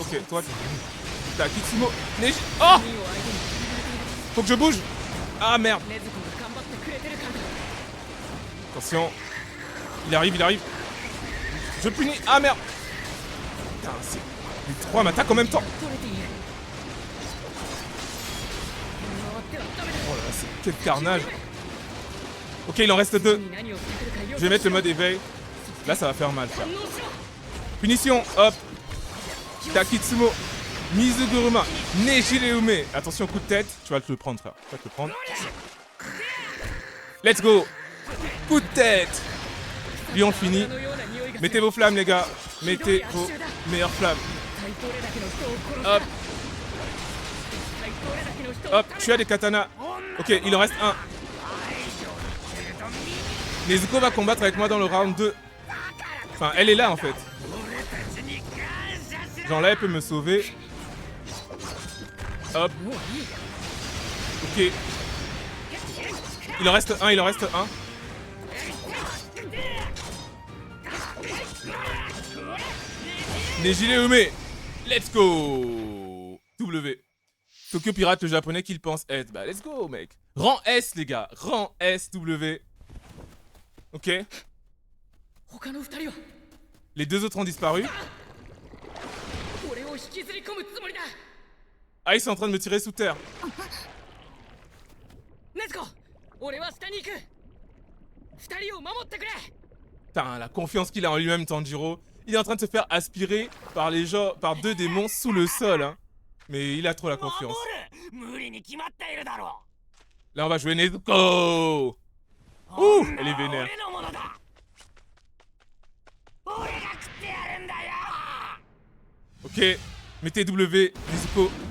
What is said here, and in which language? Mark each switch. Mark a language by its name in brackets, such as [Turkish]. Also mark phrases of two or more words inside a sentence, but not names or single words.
[French] Ok, toi. Takitsumo Neji... Oh. Faut que je bouge. Ah merde. Attention. Il arrive. Je punis. Ah merde. Putain, c'est... Les trois m'attaquent en même temps. [Japanese] 取れている [French] Oh là là, c'est quel carnage. Ok, il en reste 2. [Japanese] 何をしてくるかよ [French] Je vais mettre le mode éveil. Là, ça va faire mal, frère. Punition, hop. Takitsumo. Mizuguruma. Nejireume. Attention, coup de tête. Tu vas te le prendre, frère. Tu vas te le prendre. [English] Let's go. [French] Coup de tête. Lui, on finit. Mettez vos flammes, les gars. Mettez vos meilleures flammes. Hop. Hop, tu as des katanas. Ok, il en reste un. Nezuko va combattre avec moi dans le round 2. Enfin, elle est là en fait. Genre là, elle peut me sauver. Hop. Ok. Il en reste un, il en reste un. Nejireume. [English] Let's go. [French] W. Tokyo Pirate, le japonais qu'il pense être. Bah, [English] let's go, [French] mec. Rang S, les gars. Rang S, W. Ok. [Japanese] 他の二人は [French] Les deux autres ont disparu. [Japanese] 俺を引きずり込むつもりだ [French] Ah, ils sont en train de me tirer sous terre. [Japanese] ネズコ俺は下に行く二人を守ってくれ [French] Putain, la confiance qu'il a en lui-même, Tanjiro. Il est en train de se faire aspirer par les gens, par deux démons sous le sol, hein. Mais il a trop la confiance. Là, on va jouer Nezuko. Ouh, elle est vénère. Ok, mettez W, Nezuko.